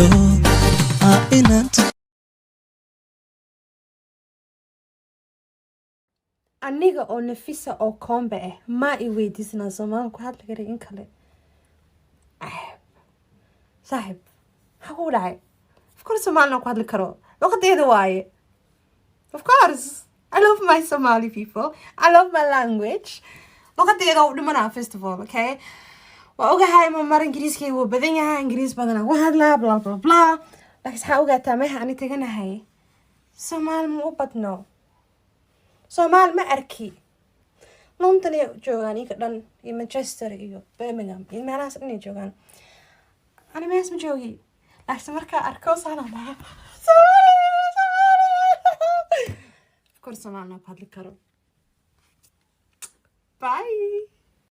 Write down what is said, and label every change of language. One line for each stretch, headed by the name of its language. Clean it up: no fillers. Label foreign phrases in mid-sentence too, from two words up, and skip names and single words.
Somali: Inaan aniga oo nafisa oo kombe ah ma i weydiisnaa Soomaali ku hadli karay in kale. Saaxib ha ku dhacay
English: of course
Somali: Soomaali ku hadli karo waqtigeeda waaye.
English: Of course I love my Somali people, I love my language.
Somali: waqtigeeda u dhimanaa
English: first of all, okay?
Somali: waa ogahay ma mar Ingiriiskayga wuu badan yahay, Ingiriis badan ku hadlaa blah blah blah. laakiin waxaa ogaataa meesha aan taganahay Soomaali ma u badno. Soomaali ma arki. London ay joogaan iyaga dhan iyo Manchester iyo Birmingham iyo meelahaas dhan ay joogaan. Ani mees ma joogi. laakiin markaa arko Soomaali.
English: Of course
Somali: Soomaali ku hadli karo. Bye.